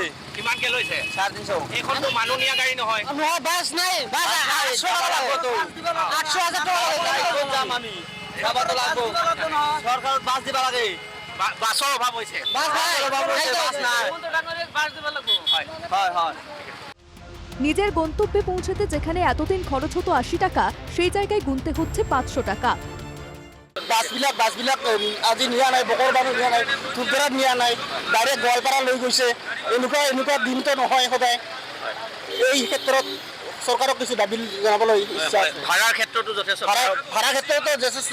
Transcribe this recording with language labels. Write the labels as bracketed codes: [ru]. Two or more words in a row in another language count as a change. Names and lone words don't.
[as] কিমানকে লৈছে? 350। এইখনতো মানুহ নিয়া গাড়ী নহয়। নহয়, বাছ নাই, বাছ 800 টকা লাগিব। 800,000 টকা লাগিব। যাম আমি যাবতো লাগব। চৰকাৰত বাছ দিব লাগে। বাছৰ অভাৱ হৈছে। বাছ নাই, বাছ নাই। বাছ দিব লাগব। হয় হয় হয়। [bn] নিজের গন্তব্যে পৌঁছতে যেখানে এতদিন খরচ হতো 80 টাকা, সেই জায়গায় গুনতে হচ্ছে 500 টাকা। [as] বাছবিলাক আজি নিয়া নাই, বকৰবাৰী নিয়া নাই, ধূপধাৰাত নিয়া নাই, ডাইৰেক্ট গোৱালপাৰা লৈ গৈছে। এনেকুৱা দিনটো নহয় সদায়। এই ক্ষেত্ৰত চৰকাৰক কিছু দাবী জনাবলৈ ইচ্ছা আছে। ভাড়াৰ ক্ষেত্ৰতো যথেষ্ট, ভাড়াৰ ক্ষেত্ৰতো যথেষ্ট।